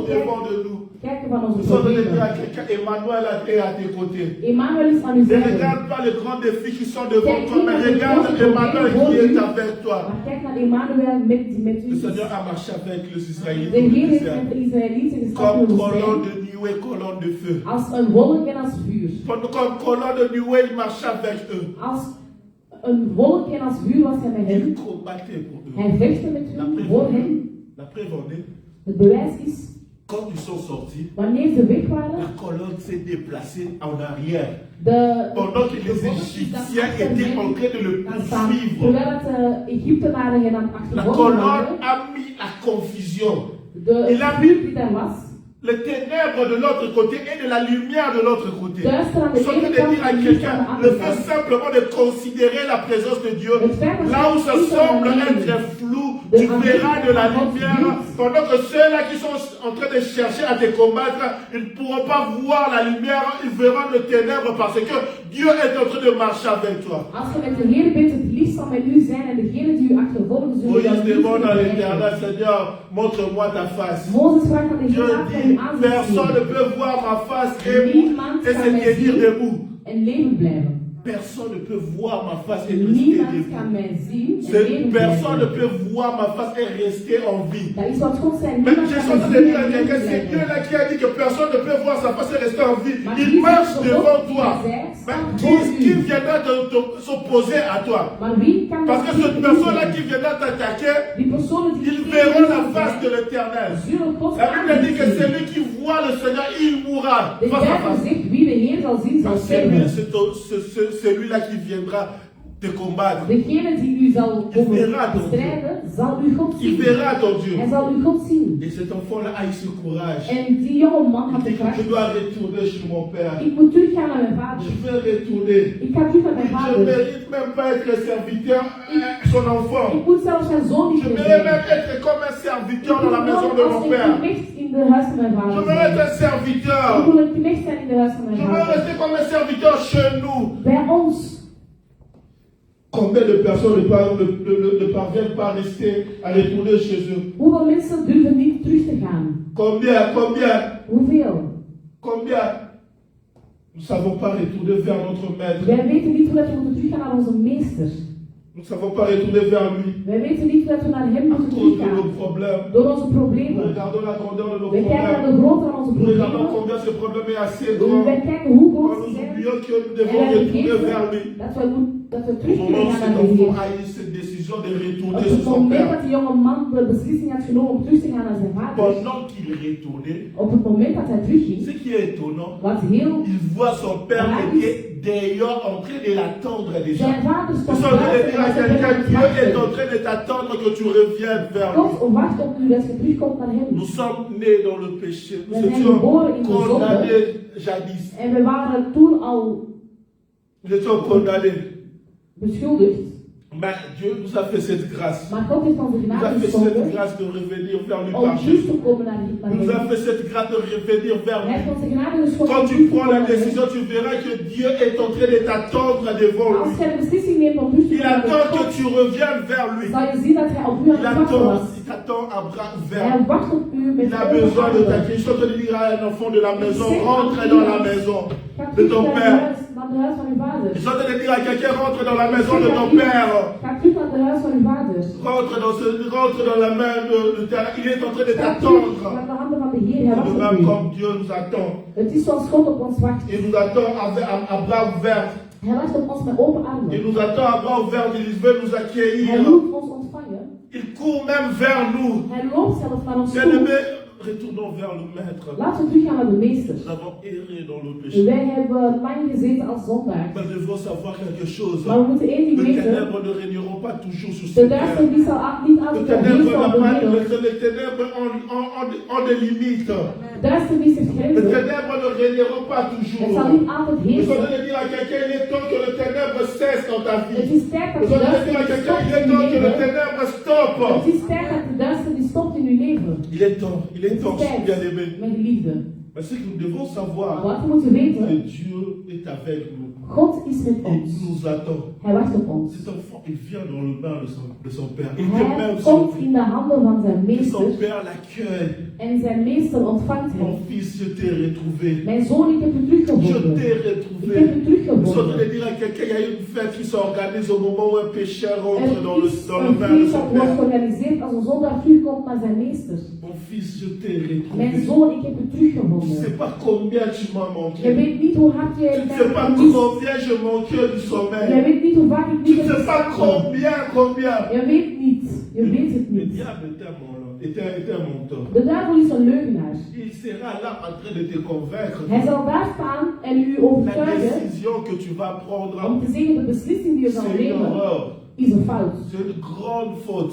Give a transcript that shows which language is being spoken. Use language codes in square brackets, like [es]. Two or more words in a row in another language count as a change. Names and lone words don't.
[fr] au-devant de nous. [nl] kijken van [fr] Nous [nl] onze [fr] sommes allés dire à [nl] problemen. [fr] quelqu'un, Emmanuel est à tes côtés. [nl] Emmanuel is aan uw [fr] Ne [nl] zijde. [fr] regarde pas les grands défis qui sont devant toi, mais regarde Emmanuel qui est avec toi. [nl] Maar kijk naar Emmanuel met [fr] Le [nl] u. [fr] Seigneur a marché avec les Israélites [nl] De [fr] au [nl] Heer heeft [fr] désert. [nl] met de Israëlieten gestapt in [fr] Comme [nl] de [fr] colonne [nl] woestijn. [fr] de nuée, colonne de feu. [nl] Als een wolk en als vuur. [fr] Comme colonne de nuée, il marchait avec eux. [nl] Als een wolk en als vuur was hij met [fr] Il [nl] hen. [fr] combattait pour eux. [nl] Hij vechtte met hun voor hen. [fr] La preuve en est, [nl] Het bewijs is, [fr] quand ils sont sortis, [nl] wanneer ze weg waren, [fr] la colonne s'est déplacée en arrière. [nl] de [fr] Pendant que les Égyptiens étaient en train de le [nl] gaan staan. [fr] poursuivre. [nl] Terwijl het Egyptenaren hen aan het [fr] La [nl] achtervolgen [fr] colonne [nl] waren, [fr] a mis la confusion. [nl] de vuur die daar was, [fr] Les ténèbres de l'autre côté et de la lumière de l'autre côté. [nl] duister aan [fr] Nous [nl] de [fr] sommes en [nl] ene [fr] train de [nl] kant [fr] dire à [nl] en licht [fr] quelqu'un, [nl] aan de [fr] le [nl] andere [fr] fait [nl] kant. [fr] simplement de considérer la présence de Dieu, [nl] Het feit dat [fr] là où ça [nl] je [fr] semble [nl] niet [fr] être flou, tu verras de la lumière, pendant que ceux-là qui sont en train de chercher à te combattre, ils ne pourront pas voir la lumière, ils verront les ténèbres parce que Dieu est en train de marcher avec toi. [nl] Als je met de Heer bent, het licht zal met u zijn en degenen die u achtervolgen zullen [fr] Moïse [nl] jou niet [fr] demande à [nl] bereiken. [fr] l'Éternel, Seigneur, montre-moi ta face. [nl] Mozes vraagt aan de [fr] Dieu [nl] Heer, laat mij [fr] dit, [nl] uw aangezicht [fr] personne ne [nl] zien [fr] peut voir ma face [nl] Niemand [fr] et [nl] kan [fr] se [nl] mij [fr] tenir [nl] zien [fr] debout. [nl] en leven blijven. [fr] Personne ne peut voir ma face et rester [nl] Niemand [fr] debout. [nl] kan mij zien en leven [fr] Personne ne [nl] blijven. [fr] peut voir ma face et rester en vie. [nl] Dat is wat God zei. [fr] Mais [nl] Niemand [fr] je [nl] kan [fr] suis en [nl] mij [fr] train de [nl] zien [fr] dire à [nl] en leven [fr] quelqu'un, c'est Dieu [nl] blijven. [fr] là qui a dit que personne ne peut voir sa face et rester en vie. [nl] Maar [fr] Il [nl] Jezus [fr] marche [nl] is [fr] devant [nl] God [fr] toi. [nl] die zei, [fr] Mais [nl] staat [fr] qui, [nl] voor [fr] qui [nl] u. [fr] viendra s'opposer à toi? [nl] Maar wie kan [fr] Parce [nl] dat [fr] que cette [nl] niet [fr] personne-là [nl] doen? [fr] qui viendra t'attaquer, [nl] Die personen die [fr] ils [nl] tegen [fr] verront [nl] u [fr] la [nl] zijn, [fr] face de l'Éternel. [nl] zullen God [fr] La Bible dit que [nl] aanzien. [fr] celui qui voit le Seigneur, il mourra [nl] De [fr] face à [nl] Bijbel [fr] face. [nl] zegt, wie de Heer zal zien, zal [fr] Parce que lui, [nl] sterven. [fr] c'est celui-là qui viendra te combattre. [nl] Degene die u zal komen [fr] verra ton [nl] bestrijden, zal u God [fr] Il [nl] zien. [fr] verra ton Dieu. [nl] Hij zal u God zien. [fr] Et cet enfant-là a eu ce courage. [nl] En die jonge man [fr] Il [nl] had de [fr] dit que [nl] kracht. [fr] je dois retourner chez mon père. [nl] Ik moet teruggaan naar mijn vader. [fr] Je vais retourner. [nl] Ik ga terug naar mijn [fr] Je ne [nl] vader. [fr] mérite même pas être serviteur, son enfant. [nl] Ik moet zelfs zijn zoon niet [fr] Je [nl] meer [fr] mérite [nl] zijn. [fr] même être comme un serviteur dans la maison de mon [nl] Als [fr] père. [nl] een knecht in de huis van mijn [fr] Je [nl] vader [fr] veux être [nl] zijn. [fr] un serviteur. [nl] Ik wil een knecht zijn in de huis van [fr] Je [nl] mijn [fr] veux [nl] vader. [fr] rester comme un serviteur chez nous. [nl] Bij ons. [fr] Combien de personnes ne parviennent pas à rester, à retourner chez eux? [nl] Hoeveel mensen durven niet terug te gaan? [fr] Combien? [nl] Hoeveel? [fr] Nous ne savons pas retourner vers notre maître. [nl] Wij weten niet hoe dat we moeten teruggaan naar onze meester. [fr] Nous ne savons pas retourner vers lui. [nl] Wij weten niet hoe dat we naar hem [fr] À [nl] moeten [fr] cause de [nl] teruggaan. [fr] nos problèmes. [nl] Door onze [fr] Nous [nl] problemen. [fr] regardons la grandeur de nos [nl] Wij kijken naar [fr] problèmes. [nl] de grootte van onze [fr] Nous regardons [nl] problemen. [fr] combien ce problème est assez [nl] En [fr] grand. [nl] wij kijken hoe [fr] Quand [nl] groot [fr] nous [nl] ze zijn. [fr] oublions que nous [nl] En [fr] devons [nl] wij [fr] retourner vers lui. [nl] vergeten dat we terug [fr] Au [nl] kunnen [fr] moment où [nl] gaan [fr] cet [nl] naar de [fr] enfant [nl] Heer. [fr] a eu cette décision de [nl] Op [fr] retourner [nl] het [fr] chez son [nl] moment [fr] père, [nl] dat die jonge man de beslissing had genomen om terug te gaan naar zijn vader. [fr] pendant qu'il retournait, [nl] Op het moment dat hij [fr] ce [nl] terugging. [fr] qui est étonnant, [nl] Wat heel. [fr] il voit son père qui est dehors en train de l'attendre déjà. [nl] Zijn vader [fr] Nous [nl] stond [fr] sommes en train de [nl] buiten [fr] dire à [nl] en hij [fr] quelqu'un, [nl] zegt, [fr] Dieu est en train de t'attendre que tu reviennes vers lui. [nl] God wacht op u dat je terugkomt naar hem. [fr] Nous sommes nés dans le péché. [nl] We [fr] Nous [nl] zijn [fr] étions [nl] geboren in de zonde. [fr] condamnés jadis. [nl] En we waren toen al [fr] Nous étions condamnés. [nl] beschuldigd. [fr] Mais Dieu nous a fait cette grâce. [nl] Maar God heeft ons de [fr] Il nous a [nl] genade [fr] fait cette [nl] geschonken [fr] grâce de revenir vers lui [nl] om [fr] par [nl] terug [fr] Jésus. [nl] te komen naar [fr] Il nous a [nl] hem. [fr] fait cette grâce de revenir vers [nl] Hij [fr] lui. [nl] heeft ons de genade geschonken [fr] Quand [nl] om [fr] tu [nl] terug te [fr] prends [nl] komen [fr] la [nl] naar hem. [fr] décision, tu verras que Dieu est en train de t'attendre devant [nl] Als [fr] lui. [nl] jij de beslissing neemt om terug te [fr] Il [nl] komen [fr] attend [nl] naar [fr] que [nl] God, [fr] tu reviennes vers lui. [nl] zal je zien dat hij op u aan [fr] Il [nl] het wachten was. [fr] t'attend à bras [nl] Hij [fr] ouverts. [nl] wacht op u met [fr] Il a besoin de ta [nl] handen. [fr] crise. Je suis en train de dire à un enfant de la maison, rentre dans la maison [nl] Ga [fr] de [nl] terug [fr] ton [nl] naar [fr] père. [nl] het huis van uw vader. [fr] Je suis en train de dire à quelqu'un, rentre dans la maison de ton père. [nl] Ga terug naar het huis van uw vader. [fr] Rentre dans la main de l'Éternel. Il est en train de [nl] Ga terug [fr] t'attendre. [nl] naar de handen van de Heer. Hij [fr] De [nl] wacht op [fr] même [nl] u. [fr] comme Dieu nous attend. [nl] Het is zoals God op ons wacht. [fr] Il nous attend à bras ouverts. [nl] Hij wacht op ons met open [fr] Il [nl] armen. [fr] nous attend à bras ouverts. Il veut nous [nl] Hij [fr] accueillir. [nl] moet ons ontvangen. [fr] Il court même vers nous. [nl] Hij loopt zelfs naar ons toe. [fr] Bien-aimé, retournons vers le Maître. [nl] Laten we teruggaan naar de meester. [fr] Nous avons erré dans le péché. [nl] Wij hebben lang gezeten als zondaar. [fr] Mais nous devons savoir quelque chose. [nl] Maar we moeten één ding [fr] Les [nl] weten. [fr] ténèbres ne régneront pas toujours sur [nl] De [fr] cette terre. [nl] duisternis zal niet [fr] Les [nl] altijd [fr] ténèbres [nl] heersen op de wereld. [fr] les ténèbres ont des limites. [nl] Duisternis heeft [fr] Les [nl] grenzen. [fr] ténèbres ne régneront pas [nl] Het [fr] toujours. [nl] zal niet altijd [fr] Nous [nl] heersen. [fr] allons dire à quelqu'un, il est temps que le ténèbre cesse dans ta [nl] Het [fr] vie. [nl] is tijd dat [fr] Nous [nl] de [fr] allons dire à [nl] duisternis [fr] quelqu'un, [nl] stopt [fr] il est [nl] in [fr] temps [nl] uw [fr] que le [nl] leven. [fr] ténèbre stoppe. [nl] Het is tijd dat de duisternis stopt in uw leven. [fr] Il est temps, bien aimé. [nl] Mijn geliefde. [fr] Mais ce que nous devons [nl] Maar [fr] savoir, [nl] wat we moeten [fr] que [nl] weten, [fr] Dieu est avec nous. [nl] God is met [fr] Il [nl] ons. [fr] nous attend. [nl] Hij wacht op ons. [fr] Cet enfant, il vient dans le bain de son père. Il te met [nl] Hij [fr] au [nl] komt [fr] son [nl] in de handen van zijn [fr] Et son [nl] meester [fr] père l'accueille. [nl] en zijn meester ontvangt [fr] Mon [nl] hem. [fr] fils, je t'ai retrouvé. [nl] Mijn zoon, ik heb u [fr] Je [nl] teruggevonden. [fr] t'ai [nl] Ik heb [fr] retrouvé. [nl] u [fr] Nous sommes en [nl] teruggevonden. [fr] train de dire à quelqu'un, il y a une fête qui s'organise au moment où un pécheur rentre dans [nl] Er [fr] le [nl] is [fr] bain [nl] een [fr] de [nl] feest [fr] son [nl] dat wordt [fr] père. [nl] georganiseerd als een zondaar terugkomt naar zijn meester. [fr] Mon fils, je t'ai [nl] Mijn [fr] retrouvé. [nl] zoon, ik heb u [fr] Tu ne [nl] teruggevonden. [fr] sais pas combien tu m'as [nl] Je [fr] manqué. [nl] weet niet hoe hard jij [fr] Tu ne [nl] mij [fr] sais pas [nl] vermist. [fr] combien je manquais du [nl] Jij [fr] sommeil. [nl] weet niet hoe vaak ik [fr] Tu [nl] niet [fr] ne [nl] heb [fr] sais pas [nl] geslapen. [fr] combien. [nl] Je weet niet. Je weet het [fr] Le [nl] niet. [fr] diable était un menteur. [nl] De duivel is een leugenaar. [fr] Il sera là en train de te convaincre. [nl] Hij zal daar staan en u [fr] La [nl] overtuigen [fr] décision que tu vas prendre, [nl] om te zeggen de beslissing die je zal [fr] c'est une [nl] nemen [fr] erreur. [nl] is een fout. [fr] C'est une grande faute.